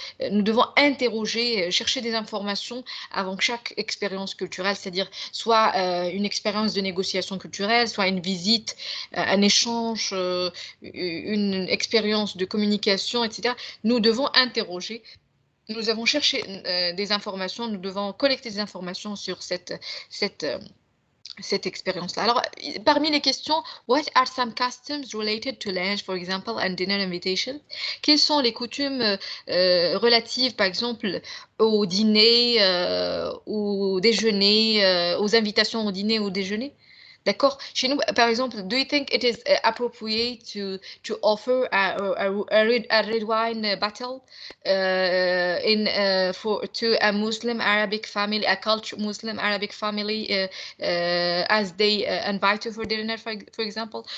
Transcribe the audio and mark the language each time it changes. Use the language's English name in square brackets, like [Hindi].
[French] Nous devons interroger, chercher des informations avant chaque expérience culturelle, c'est-à-dire soit une expérience de négociation culturelle, soit une visite, un échange, une expérience de communication, etc. Nous devons interroger. Nous avons cherché des informations, nous devons collecter des informations sur cette expérience-là. Alors, parmi les questions, [English] what are some customs related to lunch, for example, and dinner invitation? [French] Quelles sont les coutumes relatives, par exemple, au dîner, au déjeuner, aux invitations au dîner ou au déjeuner? D'accord. Chez nous, par exemple, [English] do you think it is appropriate to offer a red wine battle in for to a Muslim Arabic family, a culture Muslim Arabic family, as they invite you for dinner, for example?